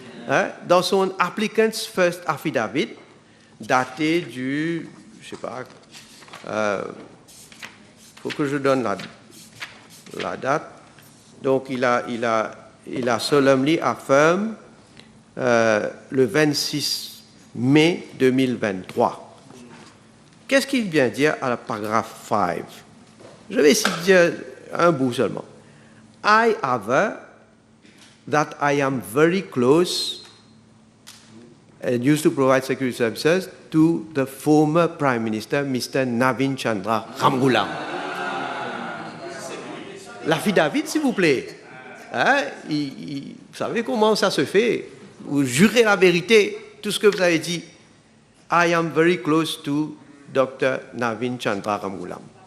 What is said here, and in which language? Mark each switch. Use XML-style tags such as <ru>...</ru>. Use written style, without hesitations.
<fr>Hein, dans son</fr> <en>Applicant's First Affidavit,</en> <fr>daté du, je ne sais pas, faut que je donne la date. Donc, il a</fr> <en>solemnly affirmed</en> <fr>le 26 mai 2023. Qu'est-ce qu'il vient dire à la paragraphe 5? Je vais essayer de dire un bout seulement.</fr> <en>I aver that I am very close and used to provide security services to the former Prime Minister, Mr. Navin Chandra Ramgoolam.</en> <fr>L'affidavit, s'il vous plaît. Hein, vous savez comment ça se fait? vous jurez la vérité, tout ce que vous avez dit.</fr> <en>I am very close to Dr. Navin Chandra Ramgoolam.</en>